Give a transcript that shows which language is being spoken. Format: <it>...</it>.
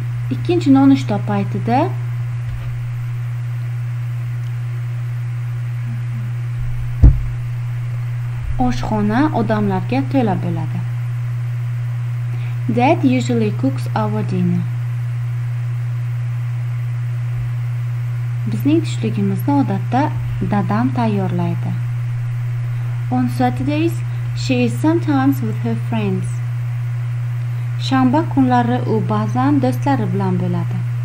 <uz>Ikkinchi nonushta paytida oshxona odamlarga to'la bo'ladi.</uz> <en>Dad usually cooks our dinner.</en> <uz>Bizning tushligimizni odatda dadam tayyorlaydi.</uz> <en>On Saturdays, she is sometimes with her friends.</en> <uz>Shanba kunlari u ba'zan do'stlari bilan bo'ladi.</uz>